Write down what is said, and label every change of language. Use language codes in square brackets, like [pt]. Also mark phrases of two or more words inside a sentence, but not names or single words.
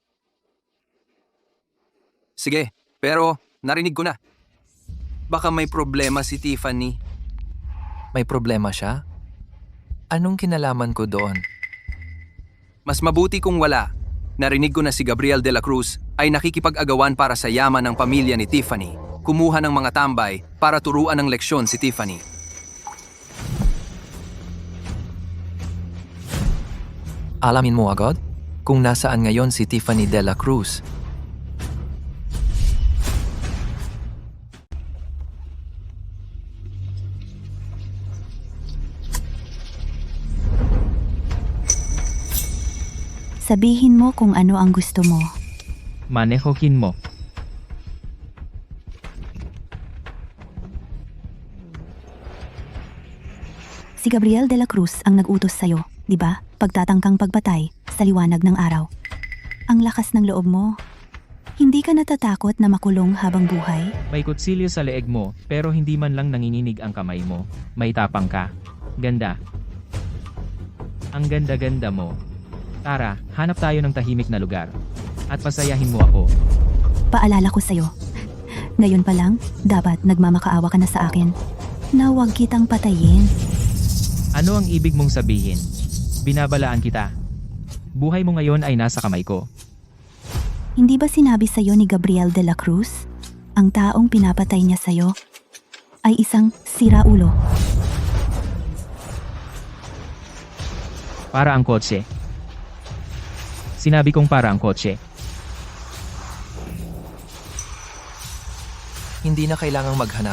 [tl] Sige, pero narinig ko na. Baka may problema si Tiffany. May problema siya? Anong kinalaman ko doon? Mas mabuti kung wala. Narinig ko na si Gabriel de la Cruz ay nakikipag-agawan para sa yaman ng pamilya ni Tiffany. kumuha ng mga tambay para turuan ng leksyon si Tiffany. Alamin mo agad kung nasaan ngayon si Tiffany de la Cruz. Sabihin mo kung ano ang gusto mo. Manehokin mo. Si Gabriel de la Cruz ang nag-utos sa'yo, di ba? Pagtatangkang pagpatay sa liwanag ng araw. Ang lakas ng loob mo. Hindi ka natatakot na makulong habang buhay? May kutsilyo sa leeg mo, pero hindi man lang nanginginig ang kamay mo. May tapang ka. Ganda. Ang ganda-ganda mo. Tara, hanap tayo ng tahimik na lugar. At pasayahin mo ako. Paalala ko sa'yo. Ngayon pa lang, dapat nagmamakaawa ka na sa akin. Na huwag kitang patayin. Ano ang ibig mong sabihin? Binabalaan kita. Buhay mo ngayon ay nasa kamay ko. Hindi ba sinabi sa'yo ni Gabriel de la Cruz? Ang taong pinapatay niya sa'yo ay isang siraulo. Para ang kotse. Sinabi kong para ang kotse. Hindi na kailangang maghanap.